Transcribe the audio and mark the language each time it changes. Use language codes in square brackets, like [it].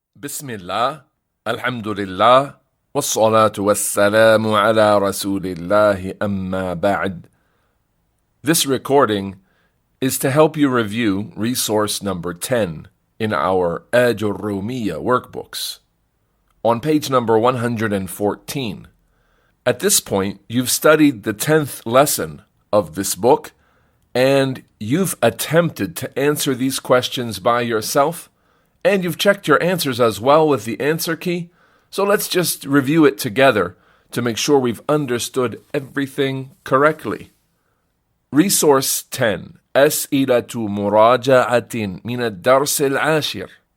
[ar] بسم الله الحمد لله والصلاة والسلام على رسول الله أما بعد. [en] This recording is to help you review resource number 10 in our Ajrumiyyah workbooks. On page number 114. At this point, you've studied the 10th lesson of this book, and you've attempted to answer these questions by yourself, and you've checked your answers as well with the answer key. So let's just review it together to make sure we've understood everything correctly. Resource 10. [ar] أسئلة مراجعة من الدرس العاشر.